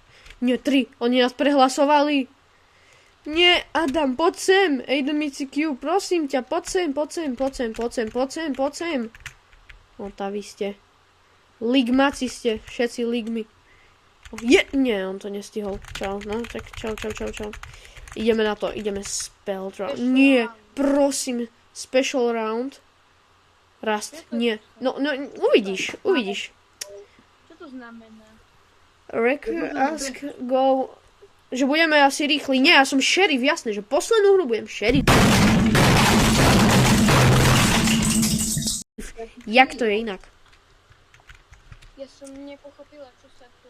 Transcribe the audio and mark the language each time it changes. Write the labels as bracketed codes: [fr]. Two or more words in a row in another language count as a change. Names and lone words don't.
[sk] Nie, 3, oni nás prehlasovali. Nie, Adam, poď sem, AidenMCQ, prosím ťa, poď sem. Otaví ste. Ligmáci ste, všetci ligmy. Nie, on to nestihol. Čau, no, tak čau. Ideme na to, ideme [en] spell draw. [sk] Nie, prosím, [en] special round. [sk] Rast, nie. No, uvidíš. Čo to znamená? [en] Ask, go. [sk] Že budeme asi rýchli. Nie, ja som šerif, jasné, že poslednú hru budem šerif. Jak to je inak? Ja som nepochopila, čo sa tu...